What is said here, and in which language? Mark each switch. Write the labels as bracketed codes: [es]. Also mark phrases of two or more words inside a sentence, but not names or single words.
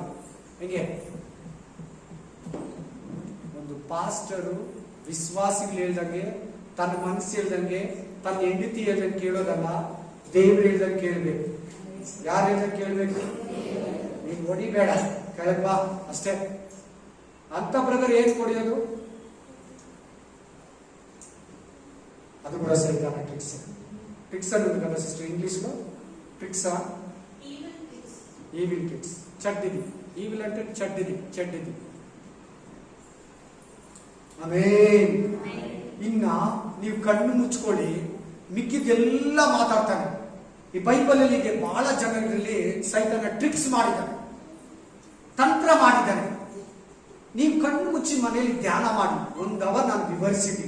[kn] ಹೆಂಗೆ ಒಂದು ಪಾಸ್ಟರು ವಿಶ್ವಾಸಿಗಳು ಹೇಳ್ದಂಗೆ, ತನ್ನ ಮನಸ್ಸು ಹೇಳ್ದಂಗೆ, ತನ್ನ ಹೆಂಡತಿ ಹೇಳ್ದಂಗೆ ಕೇಳೋದಲ್ಲ, ದೇವ್ರು ಹೇಳ್ದಂಗೆ ಕೇಳ್ಬೇಕು. ಯಾರು ಹೇಳ್ದಂಗೆ ಕೇಳ್ಬೇಕು? ನೀನ್ ಹೊಡಿಬೇಡ, ಕೆಳಗ್ ಬಾ ಅಷ್ಟೇ ಅಂತ ಬ್ರದರ್ ಏನ್ ಕೊಡಿಯೋದು? ಅದು ಕೂಡ ಸೈತಾನ ಟ್ರಿಕ್ಸ್. ಟ್ರಿಕ್ಸ್ ಅನ್ನೋದು కదా ಸಿಸ್ಟರ್ ಇಂಗ್ಲಿಷ್ లో ట్రిక్సా? [en] evil tricks, [te] చెడ్డిది. ఈవిల్ అంటే చెడ్డిది, చెడ్డిది. [kn] ಆಮೆನ್. ಇನ್ನ ನೀವು ಕಣ್ಣು ಮುಚ್ಕೊಳ್ಳಿ, ಮಿಕ್ಕಿದೆಲ್ಲ ಮಾತಾಡ್ತಾನೆ. ಈ ಬೈಬಲ್ ಅಲ್ಲಿ ಬಹಳ ಜನರಲ್ಲಿ ಸೈತಾನ ಟ್ರಿಕ್ಸ್ ಮಾಡಿದ್ದಾನೆ, ತಂತ್ರ ಮಾಡಿದ್ದಾನೆ. ನೀವು ಕಣ್ಣು ಮುಚ್ಚಿ ಮನೆಯಲ್ಲಿ ಧ್ಯಾನ ಮಾಡಿ, 1 ಅವರ್ ನಾನು ವಿವರಿಸಿದ್ದೀನಿ.